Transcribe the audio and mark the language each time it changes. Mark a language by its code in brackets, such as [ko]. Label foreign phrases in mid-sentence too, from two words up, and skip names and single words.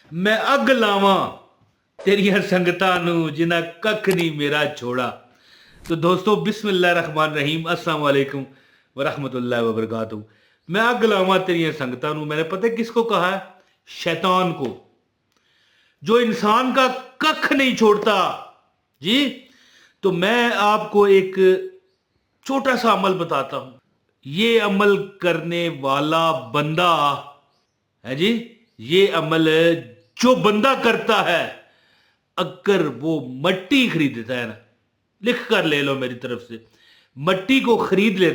[pa] میں اگ لاواں تیریاں سنگتاں نوں جنہاں ککھ نہیں میرا چھوڑا. [ur] تو دوستو [ar] بسم اللہ الرحمن الرحیم، السلام علیکم ورحمۃ اللہ وبرکاتہ. [pa] میں اگ لاواں تیریاں سنگتاں نوں, [ur] میں نے پتا ہے کس کو کہا ہے? شیطان کو، جو انسان کا ککھ نہیں چھوڑتا جی. تو میں آپ کو ایک چھوٹا سا عمل بتاتا ہوں. یہ عمل کرنے والا بندہ ہے جی، یہ عمل جو بندہ کرتا ہے، اگر وہ مٹی خریدتا ہے نا، لکھ کر لے لو میری طرف سے، مٹی کو خرید لے.